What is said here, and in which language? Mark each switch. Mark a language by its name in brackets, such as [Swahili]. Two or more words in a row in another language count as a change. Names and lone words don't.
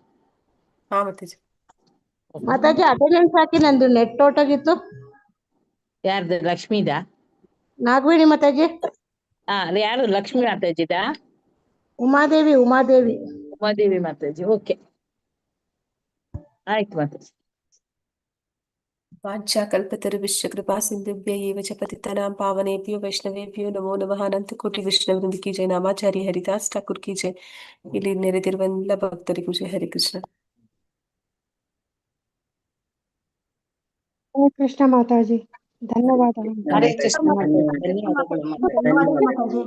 [Kannada] ಮಾತಾಜಿ ಅಟೆಂಡೆನ್ಸ್ ಹಾಕಿ, ನಂದು ನೆಟ್ ಹೊರಟೋಗಿತ್ತು. ಯಾರ್ದು? ಲಕ್ಷ್ಮೀದ? ನಾಗವೇಣಿ ಮಾತಾಜಿ. ಯಾರು? ಲಕ್ಷ್ಮೀ ಮಾತಾಜಿದ? ಉಮಾದೇವಿ ಮಾತಾಜಿ. ಓಕೆ, ಆಯ್ತು ಮಾತಾಜಿ. [Sanskrit] ವಾಂಛಾಕಲ್ಪತರುಭ್ಯಶ್ಚ ಕೃಪಾ ಸಿಂಧುಭ್ಯ ಏವ ಚ ಪತಿತಾನಾಂ ಪಾವನೇಭ್ಯೋ ವೈಷ್ಣವೇಭ್ಯೋ ನಮೋ ನಮಃ. [Hindi] अनंत कोटि वैष्णवृंद की जय। नामाचार्य हरिदास ठाकुर की जय. [Kannada] ಇಲ್ಲಿ ನೆರೆದಿರುವ ಎಲ್ಲ ಭಕ್ತರಿಗೂ ಜೈ. ಹರಿ ಕೃಷ್ಣ. ಹರೇ ಕೃಷ್ಣ ಮಾತಾಜಿ. ಧನ್ಯವಾದಗಳು. ಹರೇ ಕೃಷ್ಣ ಮಾತಾಜಿ, ಧನ್ಯವಾದಗಳು ಮಾತಾಜಿ.